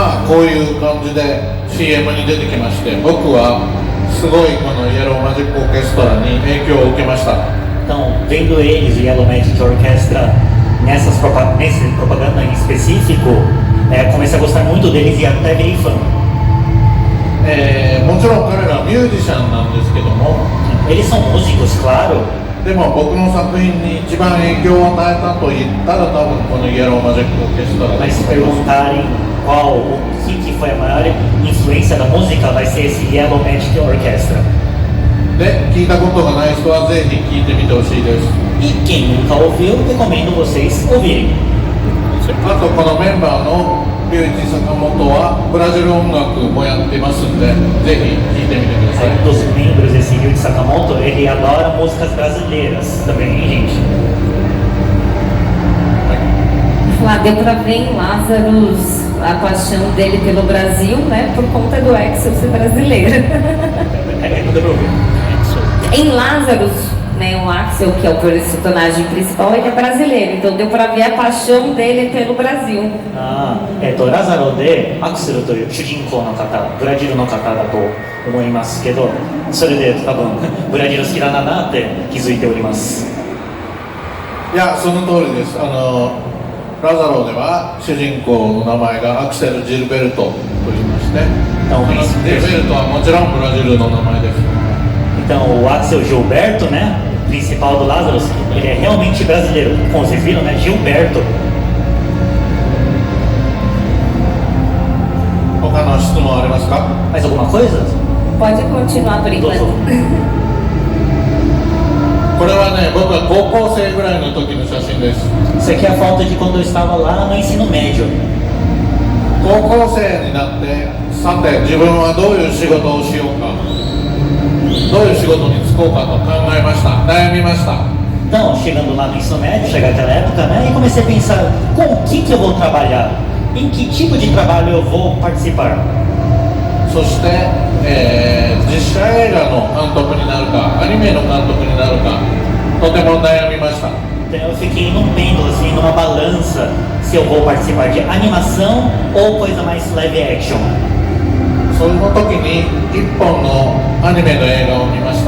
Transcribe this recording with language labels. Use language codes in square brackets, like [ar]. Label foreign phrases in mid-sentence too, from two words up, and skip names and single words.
[ja] こういう感じで CM に出てきまして、僕はすごいこのイエローマジックオーケストラに影響を受けました。 [pt] Então, vendo eles, o Yellow Magic Orchestra, nesse propaganda em específico, comecei a gostar muito deles e até virei fã. [ja] もちろん彼らはミュージシャンなんですけども、 [pt] Eles são músicos, claro, [ja] でも僕の作品に一番影響を与えたと言ったら多分このイエローマジックオーケストラだ [pt] mas [ja] と [pt] se [ja] 思います。 [pt] perguntarem o que foi a maior influência da música, vai ser esse Yellow Magic Orchestra. [ja] で、聞いたことがない人はぜひ聞いてみてほしいです。 [pt] E quem nunca ouviu, recomendo vocês ouvirem. [ja] あとこのメンバーの龍一坂本はブラジル音楽もやってますんで、ぜひ聴いてみてください。 [pt] Dos membros desse Ryuichi Sakamoto, ele adora músicas brasileiras também, hein, gente? Lá deu pra ver em Lázaros a paixão dele pelo Brasil, né? Por conta do Axel ser brasileiro. Não deu pra ouvir. Em Lázaros, né, o Axel, que é o personagem principal, ele é brasileiro, então deu pra ver a paixão dele pelo Brasil. [ja] ラザロでアクセルという主人公の方、ブラジルの方だと思いますけど、それで多分ブラジル好きだなって気づいております。いや、その通りです。ラザロでは主人公の名前がアクセル・ジルベルトと言いまして、ジルベルトはもちろんブラジルの名前です。 [pt] Então o Axel Gilberto, né, principal do Lazarus, ele é realmente brasileiro. Como vocês viram, né, Gilberto. [ja] 他の質問ありますか？ [pt] Mais alguma coisa? Pode continuar por enquanto. [ja] これはね、僕は高校生ぐらいの時の写真です。 [pt] Isso aqui é a foto de quando eu estava lá no ensino médio. [ja] 高校生になって、さて自分はどういう仕事をしようか、どういう仕事に就こうかと考えました。悩みました。 [pt] Então, chegando lá no ensino médio, chega aquela época, né, e comecei a pensar com o que eu vou trabalhar, em que tipo de trabalho eu vou participar. [ja] そして、実写映画の監督になるか、アニメの監督になるか、とても悩みました。 [pt] Então eu fiquei num pêndulo, assim, numa balança, se eu vou participar de animação ou coisa mais [en] live action. [ja] その時に一本のアニメの映画を見ました。